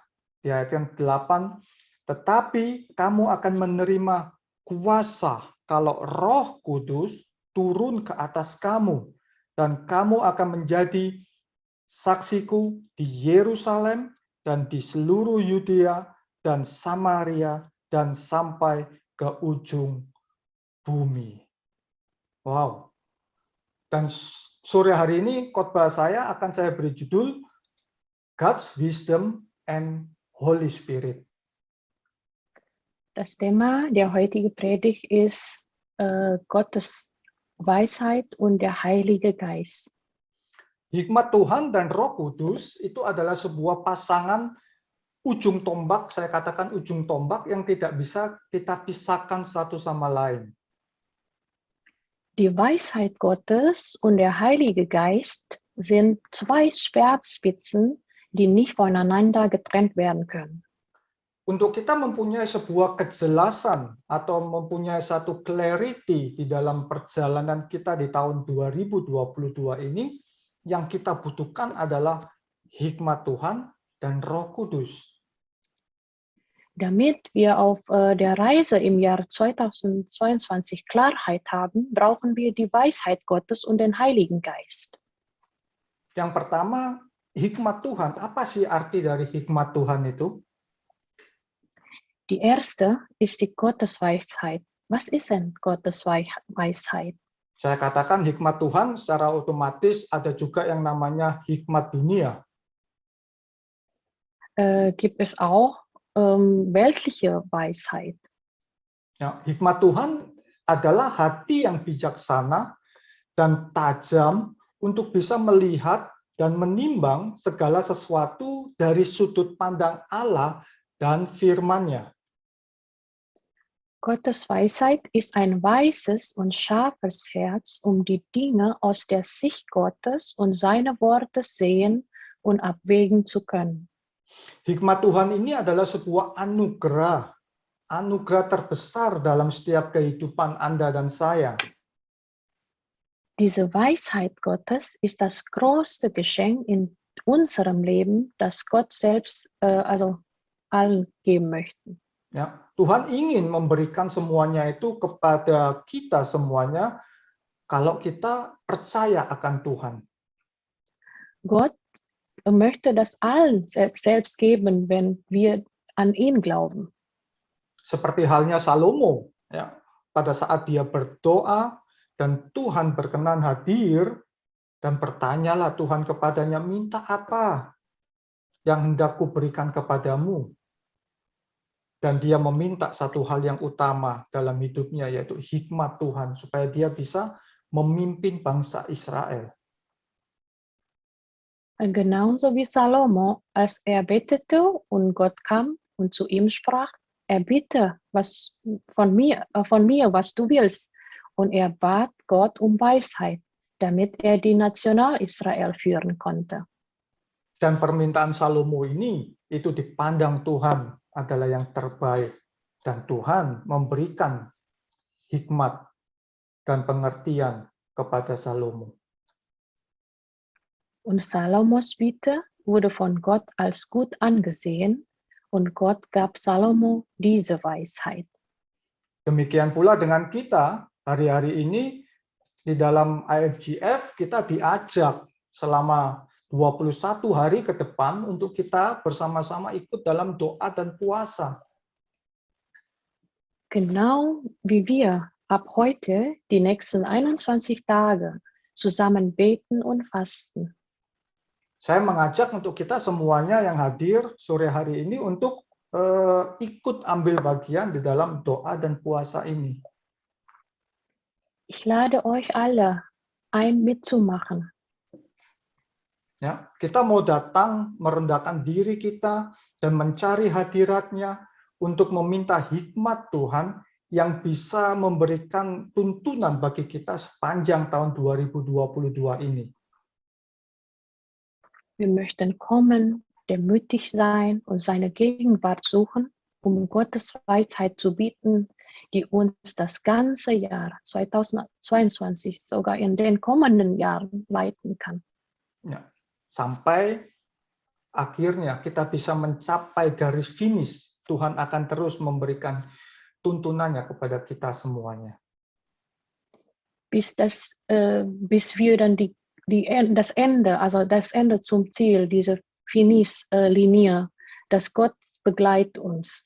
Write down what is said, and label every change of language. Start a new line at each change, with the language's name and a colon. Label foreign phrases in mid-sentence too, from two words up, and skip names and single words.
Indonesian: Di ayat yang 8, tetapi kamu akan menerima kuasa kalau Roh Kudus turun ke atas kamu, dan kamu akan menjadi saksiku di Yerusalem dan di seluruh Yudea dan Samaria dan sampai ke ujung bumi. Wow. Dan sore hari ini khotbah saya akan saya beri judul
English: God's Wisdom and Holy Spirit.
German: Das Thema der heutigen Predigt ist Gottes Weisheit und der Heilige Geist.
Indonesian: Hikmat Tuhan dan Roh Kudus itu adalah sebuah pasangan ujung tombak, saya katakan ujung tombak yang tidak bisa kita pisahkan satu sama lain.
German: Die Weisheit Gottes und der Heilige Geist sind zwei Schwertspitzen, die nicht voneinander getrennt werden können.
Indonesian: Untuk kita mempunyai sebuah kejelasan atau mempunyai satu clarity di dalam perjalanan kita di tahun 2022 ini, yang kita butuhkan adalah hikmat Tuhan dan Roh Kudus.
German: Damit wir auf der Reise im Jahr 2022 Klarheit haben, brauchen wir die Weisheit Gottes und den Heiligen Geist.
Indonesian: Yang pertama, hikmat Tuhan. Apa sih arti dari hikmat Tuhan itu?
German: Die erste ist die Gottesweisheit. Was ist denn Gottesweisheit?
Indonesian: Saya katakan hikmat Tuhan secara otomatis ada juga yang namanya hikmat dunia.
German: Gibt es auch weltliche Weisheit.
Indonesian: Ya, hikmat Tuhan adalah hati yang bijaksana dan tajam untuk bisa melihat dan menimbang segala sesuatu dari sudut pandang Allah dan firman-Nya.
German: Gottes Weisheit ist ein weises und scharfes Herz, um die Dinge aus der Sicht Gottes und seine Worte sehen und abwägen zu können.
Indonesian: Hikmat Tuhan ini adalah sebuah anugerah terbesar dalam setiap kehidupan Anda dan saya.
German: Diese Weisheit Gottes ist das größte Geschenk in unserem Leben, das Gott selbst allen geben möchte.
Indonesian: Ya, Tuhan ingin memberikan semuanya itu kepada kita semuanya kalau kita percaya akan Tuhan.
German: Gott möchte das allen selbst geben, wenn wir an ihn glauben.
Indonesian: Seperti halnya Salomo, ya, pada saat dia berdoa dan Tuhan berkenan hadir dan bertanyalah Tuhan kepadanya, minta apa yang hendak kuberikan kepadamu? Dan dia meminta satu hal yang utama dalam hidupnya, yaitu hikmat Tuhan, supaya dia bisa memimpin bangsa Israel.
German: Genauso wie Salomo, als er betete und Gott kam und zu ihm sprach, bitte was von mir, was du willst. Und er bat Gott um Weisheit, damit er die National Israel führen konnte.
Indonesian: Dan permintaan Salomo ini, itu dipandang Tuhan adalah yang terbaik. Dan Tuhan memberikan hikmat dan pengertian kepada Salomo.
German: Und Salomos Bitte wurde von Gott als gut angesehen und Gott gab Salomo diese Weisheit.
Indonesian: Demikian pula dengan kita hari-hari ini di dalam IFGF kita diajak selama 21 hari ke depan untuk kita bersama-sama ikut dalam doa dan puasa.
German: Genau wie wir ab heute die nächsten 21 Tage zusammen beten und fasten.
Indonesian: Saya mengajak untuk kita semuanya yang hadir sore hari ini untuk ikut ambil bagian di dalam doa dan puasa ini.
German: Ich lade euch alle ein, mitzumachen.
Indonesian: Ya, kita mau datang merendahkan diri kita dan mencari hadirat-Nya untuk meminta hikmat Tuhan yang bisa memberikan tuntunan bagi kita sepanjang tahun 2022 ini.
German: Wir möchten kommen, demütig sein und seine Gegenwart suchen, um Gottes Weisheit zu bieten, die uns das ganze Jahr 2022 sogar in den kommenden Jahren leiten kann.
Indonesian: Ya, sampai akhirnya kita bisa mencapai garis finish, Tuhan akan terus memberikan tuntunannya kepada kita semuanya.
German: Bis wir dann das Ende zum Ziel, diese Finish-Linie, dass Gott begleitet uns.